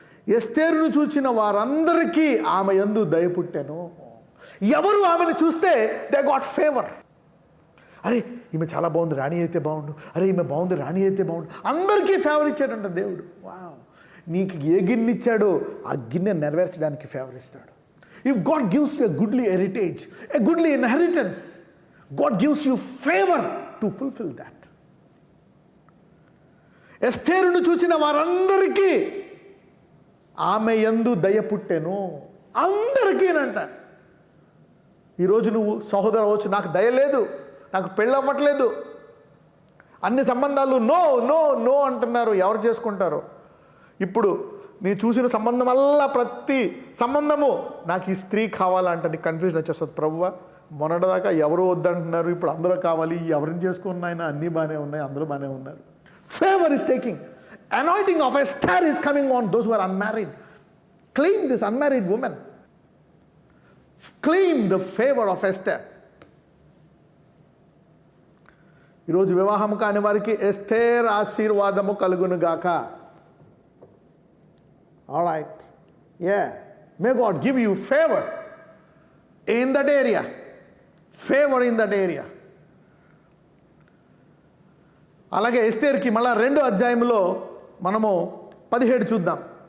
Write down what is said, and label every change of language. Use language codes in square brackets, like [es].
[te] ఎస్తేరును చూచిన వారందరికీ ఆమె యందు దయ పుట్టెను. ఎవరు ఆమెను చూస్తే [en] They got favour. [te] అరే ఈమె చాలా బాగుంది, రాణి అయితే బాగుండు, అరే ఈమె బాగుంది, రాణి అయితే బాగుండు. అందరికీ ఫేవర్ ఇచ్చాడంట దేవుడు. వావ్. నీకు ఏ గిన్నె ఇచ్చాడో ఆ గిన్నె నెరవేర్చడానికి ఫేవర్ ఇస్తాడు. [en] If God gives you a goodly heritage, a goodly inheritance, God gives you favor to fulfill that. [te] ఎస్తేరును చూచిన వారందరికీ ఆమె యందు దయ పుట్టెను. అందరికీనంట. ఈరోజు నువ్వు సహోదరు అవచ్చు, నాకు దయ లేదు, నాకు పెళ్ళి అవ్వట్లేదు, అన్ని సంబంధాలు నో నో నో అంటున్నారు. ఎవరు చేసుకుంటారు? ఇప్పుడు నీ చూసిన సంబంధం వల్ల ప్రతి సంబంధము నాకు ఈ స్త్రీ కావాలంట నీకు కన్ఫ్యూజన్ వచ్చేస్తుంది. ప్రభువా, మొన్నటిదాకా ఎవరు వద్దంటున్నారు, ఇప్పుడు అందరూ కావాలి, ఎవరిని చేసుకున్నాయినా అన్నీ బాగానే ఉన్నాయి, అందరూ బాగానే ఉన్నారు. [en] Favour is taking. Anointing of a star is coming on those who are unmarried. Claim this unmarried women. Claim the favour of Esther. [te] ఈరోజు వివాహం కాని వారికి ఎస్తేర్ ఆశీర్వాదము కలుగును గాక. [en] All right. Yeah. May God give you favor in that area. Favor in that area. [te] అలాగే ఎస్తేర్కి మళ్ళా 2వ అధ్యాయంలో మనము 17 చూద్దాం.